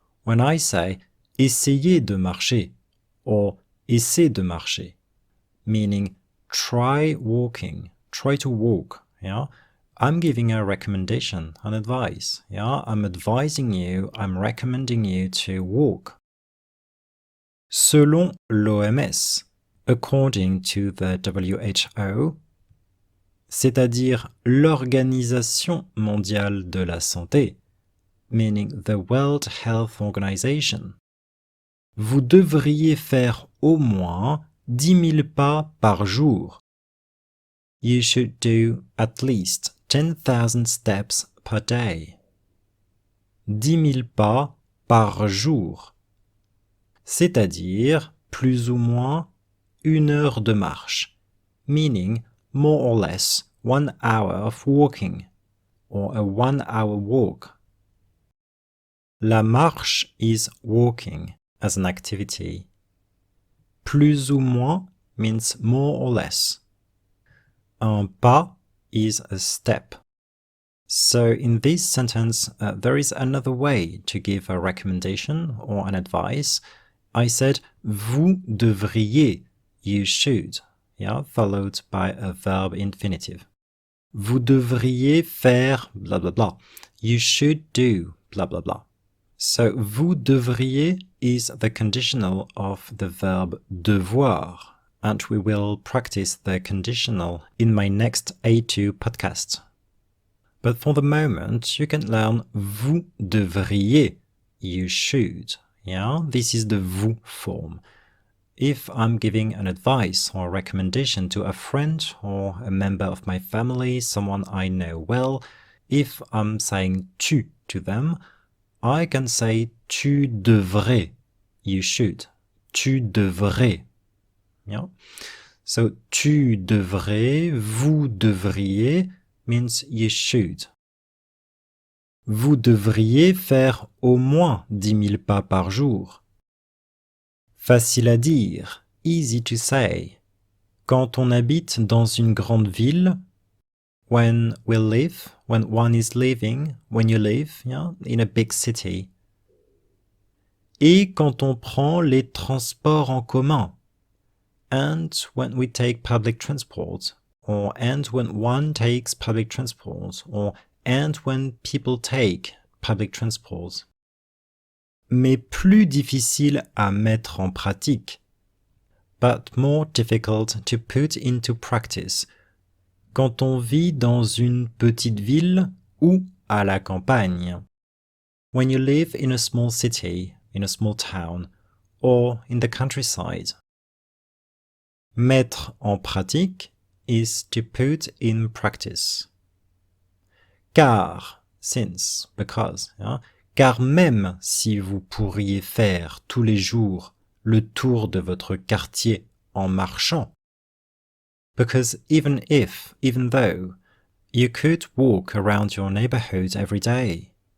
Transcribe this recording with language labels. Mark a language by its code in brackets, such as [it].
[en] When I say [fr] essayez de marcher [en] or [fr] essaie de marcher, [en] meaning try walking, try to walk. I'm giving a recommendation, an advice. I'm advising you, I'm recommending you to walk. [fr] Selon l'OMS, [en] according to the WHO, [fr] c'est-à-dire l'Organisation mondiale de la santé, [en] meaning the World Health Organization, [fr] vous devriez faire au moins 10 000 pas par jour. [en] You should do at least 10,000 steps per day. [fr] 10 000 pas par jour. C'est-à-dire plus ou moins 1 heure de marche, [en] meaning more or less 1 hour of walking, or a 1 hour walk. [fr] La marche [en] is walking as an activity. [fr] Plus ou moins [en] means more or less. [fr] Un pas [en] is a step. So in this sentence, there is another way to give a recommendation or an advice. I said, [fr] vous devriez, [en] you should, followed by a verb infinitive. [fr] Vous devriez faire blah blah blah. [en] You should do blah blah blah. So [fr] vous devriez [en] is the conditional of the verb devoir, and we will practice the conditional in my next A2 podcast. But for the moment, you can learn [fr] vous devriez, [en] you should. This is the vous form. If I'm giving an advice or recommendation to a friend or a member of my family, someone I know well, if I'm saying tu to them, I can say [fr] tu devrais, [en] you should. [fr] Tu devrais. [en] So, [fr] tu devrais, vous devriez [en] means you should. [fr] Vous devriez faire au moins 10 000 pas par jour. Facile à dire, [en] easy to say. [fr] Quand on habite dans une grande ville, [en] when one is living, when you live, yeah, in a big city. [fr] Et quand on prend les transports en commun, [en] and when we take public transport, or and when one takes public transport, or and when people take public transport. [fr] Mais plus difficile à mettre en pratique, [en] but more difficult to put into practice, [fr] quand on vit dans une petite ville ou à la campagne. [en] When you live in a small city, in a small town, or in the countryside. [fr] Mettre en pratique [en] is to put in practice. [fr] Car, [en] since, because, yeah? [fr] Car même si vous pourriez faire tous les jours le tour de votre quartier en marchant, [en] because even though, you could walk around your neighborhood every day.